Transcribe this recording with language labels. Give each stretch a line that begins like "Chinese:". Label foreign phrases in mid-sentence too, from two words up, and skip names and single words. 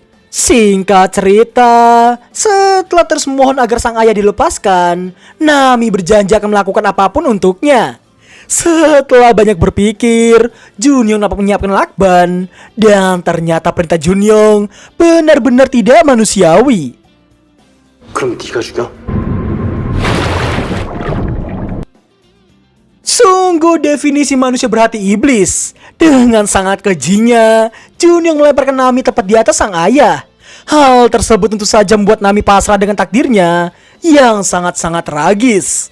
Indonesian: Singkat cerita, setelah terus memohon agar sang ayah dilepaskan, Nami berjanji akan melakukan apapun untuknya. Setelah banyak berpikir, Junyong dapat menyiapkan lakban. Dan ternyata perintah Junyong benar-benar tidak manusiawi.
Korean: 그럼 네가 죽여?
Indonesian: Sungguh definisi manusia berhati iblis. Dengan sangat kejinya, Junyong melemparkan Nami tepat di atas sang ayah. Hal tersebut tentu saja membuat Nami pasrah dengan takdirnya yang sangat-sangat tragis.